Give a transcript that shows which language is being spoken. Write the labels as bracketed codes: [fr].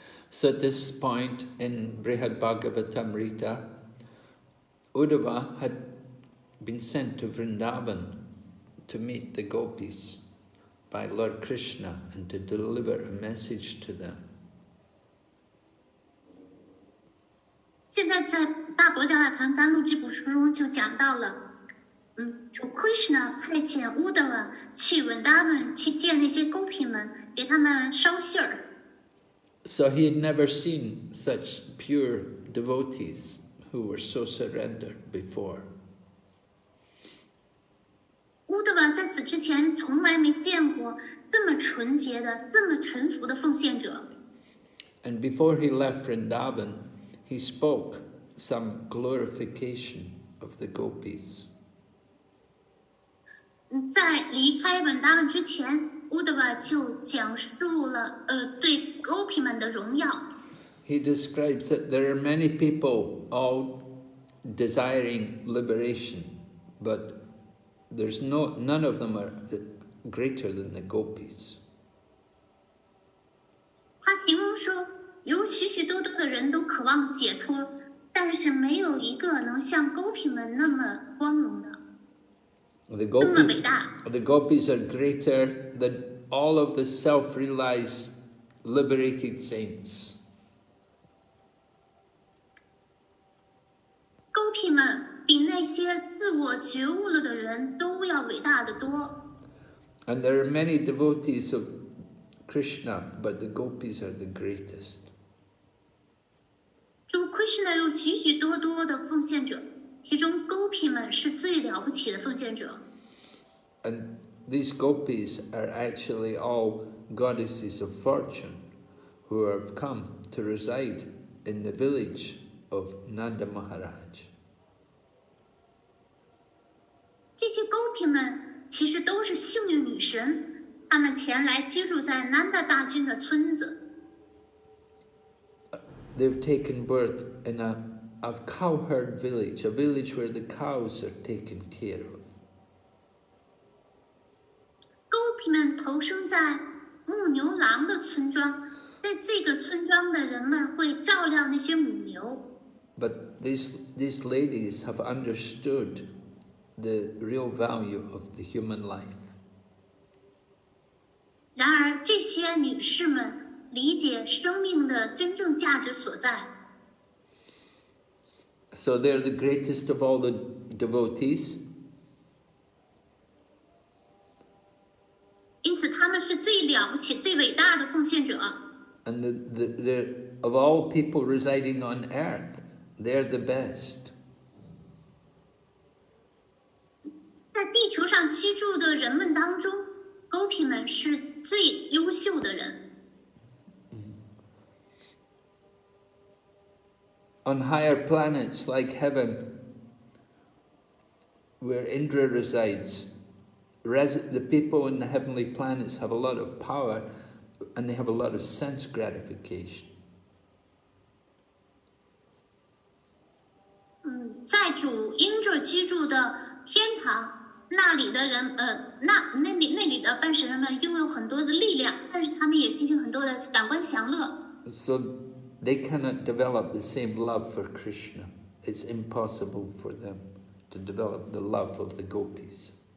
[en] So at this point in Brhad Bhagavatamrta, Uddhava had been sent to Vrindavan to meet the Gopis by Lord Krishna and to deliver a message to them. [zh] 现在在大伯加拉堂甘露这部书中就讲到了，主 Krishna 派遣 Uddhava 去 Vrindavan 去见那些Gopi们，给他们捎信儿。 [en] So he had never seen such pure devotees who were so surrendered before. [zh] Uddhava 在此之前从来没见过这么纯洁的、这么臣服的奉献者。 [en] And before he left Vrindavan, he spoke some glorification of the Gopis. [zh] 在离开 Vrindavan 之前 Uddhava 就讲述了对 Gopi 们的荣耀。 [en] He describes that there are many people all desiring liberation, but there's none of them are greater than the Gopis. [zh] 他形容说，有许许多多的人都渴望解脱，但是没有一个能像 Gopi 们那么光荣的，那么伟大。 [en] The Gopis are greater than all of the self-realized, liberated saints. [zh] Gopi 们比那些自我觉悟了的人都要伟大得多。 [en] And there are many devotees of Krishna, but the Gopis are the greatest. [zh] 主 Krishna 有许许多多的奉献者，其中 Gopi 们是最了不起的奉献者。 [en] And these Gopis are actually all goddesses of fortune who have come to reside in the village of Nanda Maharaj. [zh] 这些 Gopi 们其实都是幸运女神，她们前来居住在 Nanda 大君的村子。 [en] They've taken birth in a cowherd village, a village where the cows are taken care of. [zh] Gopi 们投生在牧牛郎的村庄，在这个村庄的人们会照料那些母牛。 [en] But these ladies have understood the real value of the human life. [zh] 然而，这些女士们理解生命的真正价值所在。 [en] So they're the greatest of all the devotees. [zh] 因此，他们是最了不起、最伟大的奉献者。 [en] And of all people residing on earth, they're the best. [zh] 在地球上居住的人们当中 ，Gopi 们是最优秀的人。 [en] On higher planets like heaven, where Indra resides, the people in the heavenly planets have a lot of power and they have a lot of sense gratification. [zh] 在主 Indra 居住的天堂，那里的人，那里的办事人们拥有很多的力量，但是他们也进行很多的感官享乐。 [en] So they cannot develop the same love for Krishna. It's impossible for them to develop the love of the Gopis.